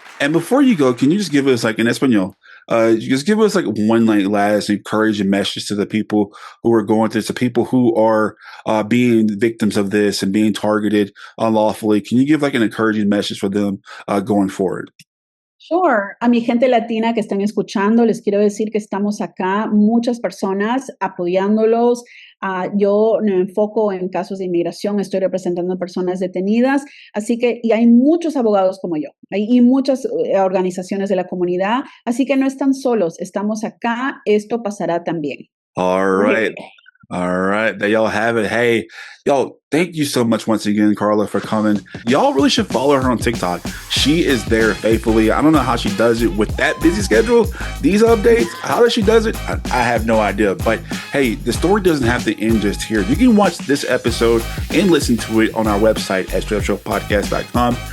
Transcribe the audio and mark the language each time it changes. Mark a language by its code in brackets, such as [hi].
[en] And before you go, can you just give us in Español, just give us one last encouraging message to the people who are going through this, the people who are being victims of this and being targeted unlawfully. Can you give an encouraging message for them going forward? Sure. [es] A mi gente latina que están escuchando, les quiero decir que estamos acá, muchas personas apoyándolos. Yo me enfoco en casos de inmigración, estoy representando a personas detenidas, así que, y hay muchos abogados como yo, y muchas organizaciones de la comunidad, así que no están solos, estamos acá, esto pasará también. [en] All right. All right. There y'all have it. Hey, yo, thank you so much once again, Carla, for coming. Y'all really should follow her on TikTok. She is there faithfully. I don't know how she does it with that busy schedule, these updates. How does she does it? I have no idea. But hey, the story doesn't have to end just here. You can watch this episode and listen to it on our website at straightupshowpodcast.com.